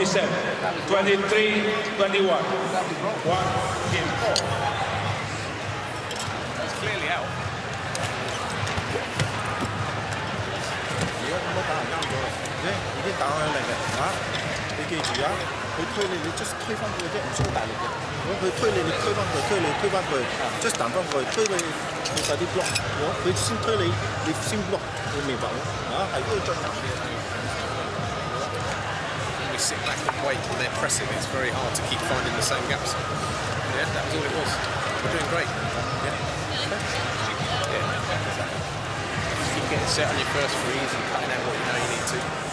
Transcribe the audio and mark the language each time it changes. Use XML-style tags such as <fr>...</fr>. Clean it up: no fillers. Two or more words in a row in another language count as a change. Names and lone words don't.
<en>23-21. One in four. That's clearly out.</en> <yue>just 推翻佢啫，唔需要大力嘅。如果佢推你，你推翻佢，推你，推翻佢 ，just 彈翻佢，推你做晒啲 block。如果佢先推你，你先 block， 你明白冇？啊，係都要進入嘅。</yue> <en>We sit back and wait when they're pressing. It's very hard to keep finding the same gaps. Yeah, that was all it was. We're doing great. Yeah. Just keep getting set on your first freeze and cutting out what you know you need to.</en>